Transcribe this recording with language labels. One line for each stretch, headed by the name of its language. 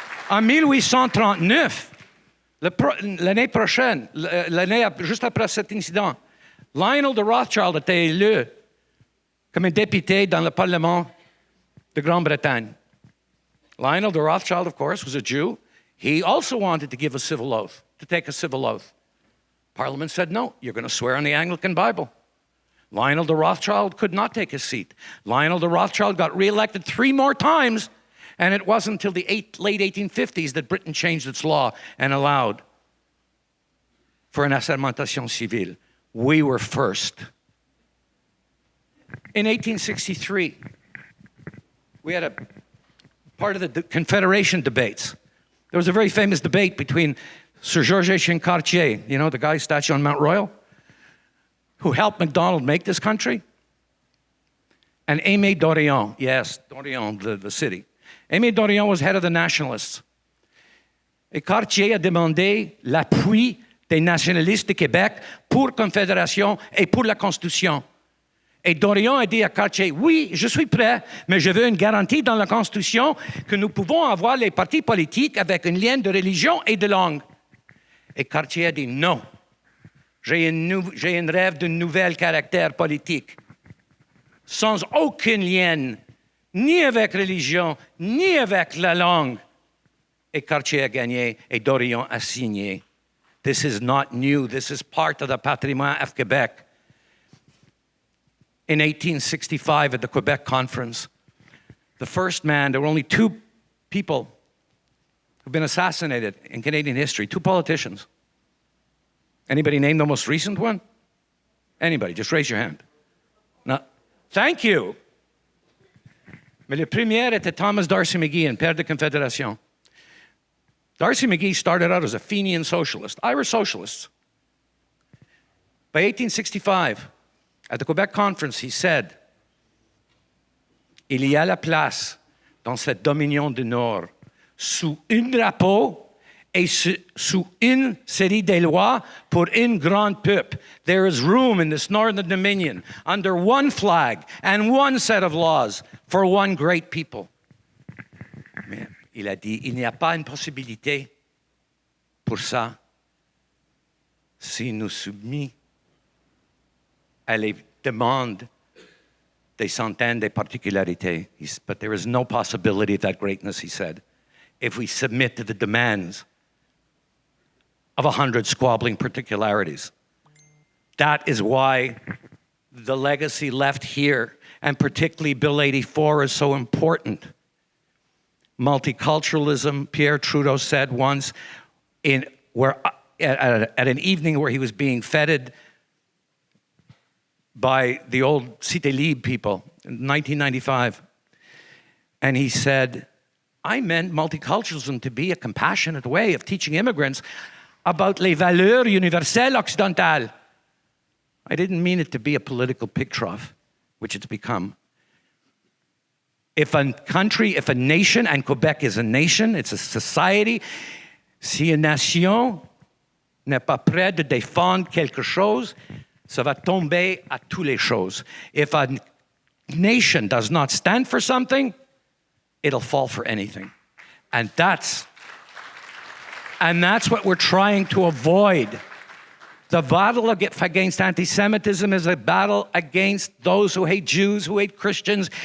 French: En 1839, l'année prochaine, l'année juste après cet incident, Lionel de Rothschild était élu comme un député dans le Parlement de Grande-Bretagne.
English: Lionel de Rothschild, of course, was a Jew. He also wanted to give a civil oath, to take a civil oath. Parliament said, no, you're going to swear on the Anglican Bible. Lionel de Rothschild could not take his seat. Lionel de Rothschild got reelected 3 more times, and it wasn't until the late 1850s that Britain changed its law and allowed for an
French: assermentation civile.
English: We were first. In 1863, we had a part of the Confederation debates. There was a very famous debate between Sir Georges Cartier, you know, the guy statue on Mount Royal, who helped MacDonald make this country, and Aimé Dorion. Yes, Dorion, the city. Aimé Dorion was head of the nationalists.
French: Et Cartier a demandé l'appui des nationalistes de Québec pour Confédération et pour la Constitution. Et Dorion a dit à Cartier, oui, je suis prêt, mais je veux une garantie dans la Constitution que nous pouvons avoir les partis politiques avec une ligne de religion et de langue. Et Cartier a dit, non, j'ai un rêve d'un nouvel caractère politique, sans aucun lien, ni avec religion, ni avec la langue. Et Cartier a gagné, et Dorion a signé.
English: This is not new, this is part of the patrimoine of Québec. In 1865 at the Quebec Conference, the first man, there were only 2 people who've been assassinated in Canadian history, 2 politicians. Anybody name the most recent one? Anybody, just raise your hand. No. Thank you.
French: Mais le premier était Thomas D'Arcy McGee, père de Confédération.
English: D'Arcy McGee started out as a Fenian socialist, Irish socialists. By 1865, at the Quebec Conference, he said,
French: il y a la place dans cette dominion du Nord, sous un drapeau et sous une série de lois pour un grand peuple.
English: There is room in this Northern Dominion under one flag and one set of laws for one great people.
French: Mais il a dit, il n'y a pas une possibilité pour ça si nous soumis à les demandes des centaines de particularités.
English: But there is no possibility of that greatness, he said, if we submit to the demands of 100 squabbling particularities. That is why the legacy left here, and particularly Bill 84, is so important. Multiculturalism, Pierre Trudeau said once, at an evening where he was being feted by the old Cité Libre people in 1995. And he said, I meant multiculturalism to be a compassionate way of teaching immigrants about
French: les valeurs universelles occidentales.
English: I didn't mean it to be a political pig trough, which it's become. If a country, if a nation, and Quebec is a nation, it's a society,
French: si une nation n'est pas prête de défendre quelque chose, ça va tomber à toutes les choses.
English: If a nation does not stand for something, it'll fall for anything. And that's what we're trying to avoid. The battle against anti-Semitism is a battle against those who hate Jews, who hate Christians.